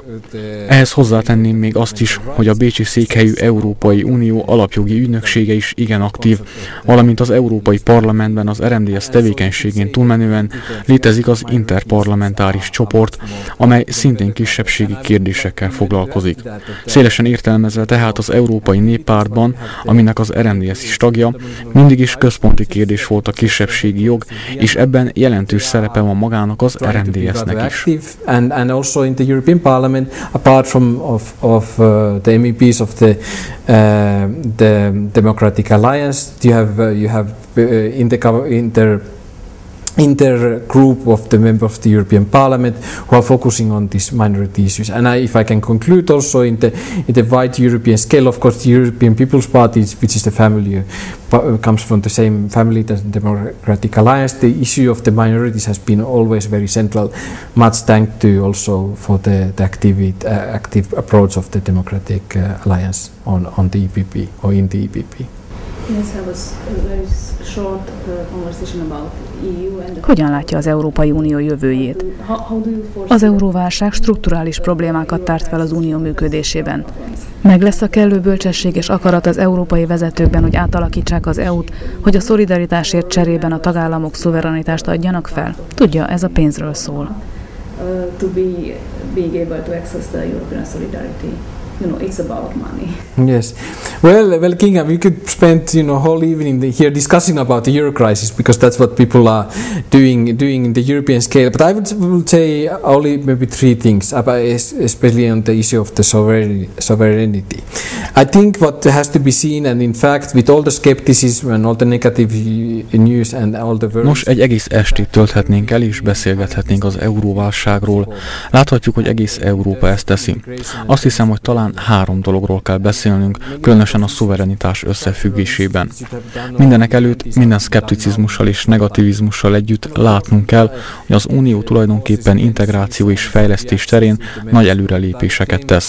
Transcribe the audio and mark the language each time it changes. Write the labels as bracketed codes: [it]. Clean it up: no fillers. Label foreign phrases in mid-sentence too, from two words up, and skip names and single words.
[hu] Ehhez hozzátenném még azt is, hogy a bécsi székhelyű Európai Unió alapjogi ügynöksége is igen aktív, valamint az Európai Parlamentben az RMDSZ tevékenységén túlmenően létezik az interparlamentáris csoport, amely szintén kisebbségi kérdésekkel foglalkozik. Szélesen értelmezve tehát az Európai Néppártban, aminek az RMDSZ is tagja, mindig is központi kérdés volt a kisebbségi jog, és ebben jelentős szerepe van magának az RMDSZ-nek is. [en] And also in the European Parliament, apart from the MEPs of the Democratic Alliance, you have intergroup of the members of the European Parliament who are focusing on these minority issues. And if I can conclude also in the wide European scale, of course, the European People's Party, which is the family, comes from the same family as the Democratic Alliance. The issue of the minorities has been always very central. Much thanks to also for the active approach of the Democratic Alliance on the EPP or in the EPP. [hu] Hogyan látja az Európai Unió jövőjét? Az euróválság strukturális problémákat tárt fel az unió működésében. Meg lesz a kellő bölcsesség és akarat az európai vezetőkben, hogy átalakítsák az EU-t, hogy a szolidaritásért cserében a tagállamok szuverenitást adjanak fel? Tudja, ez a pénzről szól. [en] It's about money. Yes. Well, Kinga, we could spend whole evening here discussing about the euro crisis because that's what people are doing in the European scale. But I would say only maybe three things, especially on the issue of the sovereignty. I think what has to be seen, and in fact, with all the skepticism and all the negative news and all the words. [hu] Nos, egy egész estét tölthetnénk el és beszélgethetnénk az euróválságról. Láthatjuk, hogy egész Európa ezt teszi. Azt hiszem, hogy talán 3 dologról kell beszélnünk, különösen a szuverenitás összefüggésében. Mindenek előtt minden szkepticizmussal és negativizmussal együtt látnunk kell, hogy az Unió tulajdonképpen integráció és fejlesztés terén nagy előrelépéseket tesz.